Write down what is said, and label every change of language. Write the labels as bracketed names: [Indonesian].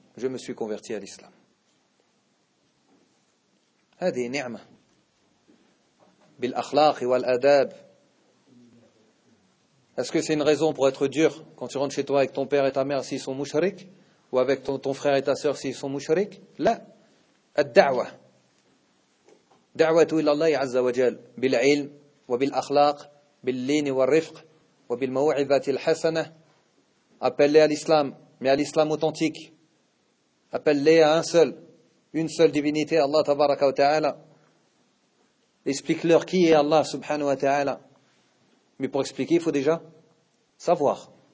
[French] Je me suis converti à l'islam. » [Arabic] هذه نعمة بالأخلاق والأداب. [French] Est-ce que c'est une raison pour être dur quand tu rentres chez toi avec ton père et ta mère s'ils sont mouchrik, ou avec ton frère et ta sœur s'ils sont mouchrik? [Arabic] La الدعوه دعوه الى الله عز وجل بالعلم وبالأخلاق باللين والرفق وبالموعظة الحسنة. [French] Appelle-les à l'islam, mais à l'islam authentique. Appelle-les à un seul, une seule divinité, Allah tabaraka wa ta'ala. Explique-leur qui est Allah subhanahu wa ta'ala. Mais pour expliquer, il faut déjà savoir.